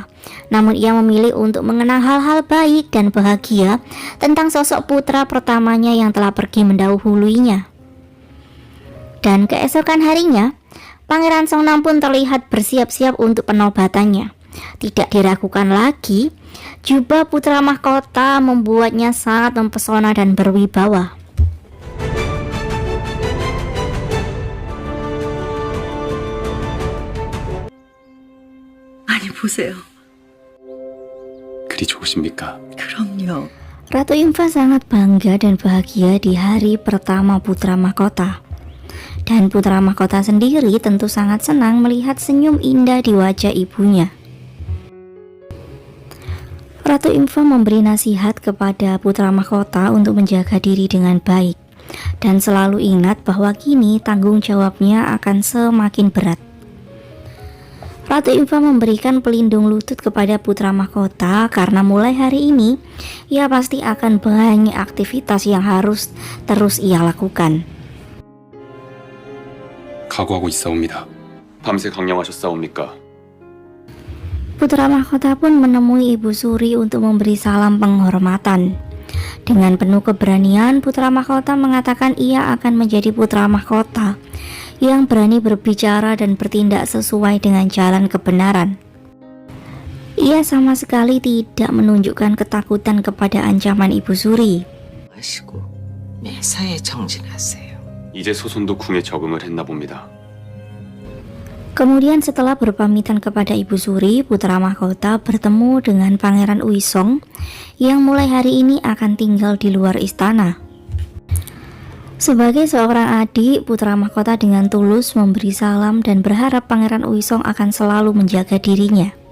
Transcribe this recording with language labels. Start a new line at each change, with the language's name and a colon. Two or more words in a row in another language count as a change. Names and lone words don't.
Indonesian: Namun ia memilih untuk mengenang hal-hal baik dan bahagia tentang sosok putra pertamanya yang telah pergi mendahuluinya. Dan keesokan harinya, Pangeran Songnam pun terlihat bersiap-siap untuk penobatannya. Tidak diragukan lagi, jubah putra mahkota membuatnya sangat mempesona dan berwibawa.
Korean: 많이 보세요. 그리 좋으십니까? 그럼요.
Indonesian: Ratu Imfa sangat bangga dan bahagia di hari pertama putra mahkota. Dan putra mahkota sendiri tentu sangat senang melihat senyum indah di wajah ibunya. Ratu Imfa memberi nasihat kepada putra mahkota untuk menjaga diri dengan baik dan selalu ingat bahwa kini tanggung jawabnya akan semakin berat. Ratu Imfa memberikan pelindung lutut kepada putra mahkota karena mulai hari ini ia pasti akan banyak aktivitas yang harus terus ia lakukan.
Korean: 각오하고 있사옵니다. 밤새 강령하셨사옵니까?
Indonesian: Putra mahkota pun menemui Ibu Suri untuk memberi salam penghormatan. Dengan penuh keberanian, putra mahkota mengatakan ia akan menjadi putra mahkota yang berani berbicara dan bertindak sesuai dengan jalan kebenaran. Ia sama sekali tidak menunjukkan ketakutan kepada ancaman Ibu Suri.
Korean: 하시고 매사에 정진하세요. 이제 소손도 궁에 적응을 했나 봅니다.
Indonesian: Kemudian setelah berpamitan kepada Ibu Suri, putra mahkota bertemu dengan Pangeran Uisong yang mulai hari ini akan tinggal di luar istana. Sebagai seorang adik, putra mahkota dengan tulus memberi salam dan berharap Pangeran Uisong akan selalu menjaga dirinya.